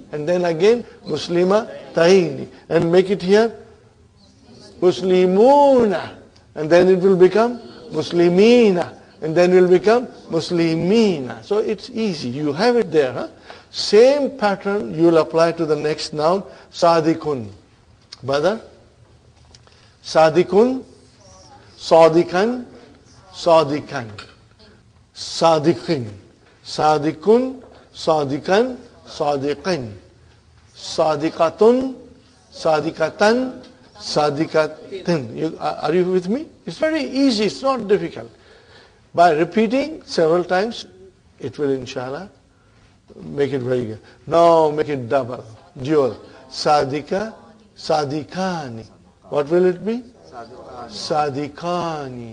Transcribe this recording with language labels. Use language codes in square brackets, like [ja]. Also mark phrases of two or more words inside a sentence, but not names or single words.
[en] And then again Muslimataini. And make it here Muslimuna. And then it will become Muslimina. And then will become Muslimina. So it's easy. You have it there. Same pattern you will apply to the next noun, [ar] صادقون. [en] Brother? [ar] صادقون، صادقان، صادقان. صادقين. صادقون، صادقان، صادقين. صادقةٌ، صادقةً، صادقةٍ. [en] Are you with me? It's very easy. It's not difficult. By repeating several times, it will inshallah make it very good. Now make it double, dual. [ar] صادقا، صادقانِ. [en] What will it be? Sadikani.